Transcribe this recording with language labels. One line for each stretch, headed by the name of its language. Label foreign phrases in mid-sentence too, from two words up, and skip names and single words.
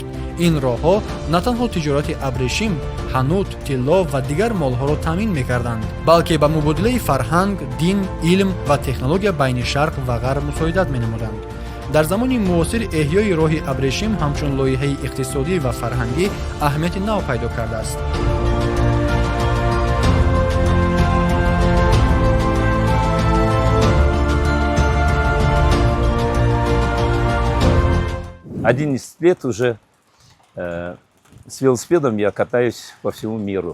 Tajik: ин роҳҳо на танҳо тиҷорати Абрешим, ҳанут, тилло ва дигар молҳоро таъмин мекарданд, балки ба мубодилаи фарҳанг, дин, илм ва технология байни шарқ ва ғарб мусоидат менамуданд. дар замони муосир эҳёи роҳи Абрешим ҳамчун лоиҳаи иқтисодӣ ва фарҳангӣ аҳамияти нав пайдо кардааст.
Russian: Один лет уже с велосипедом я катаюсь по всему миру.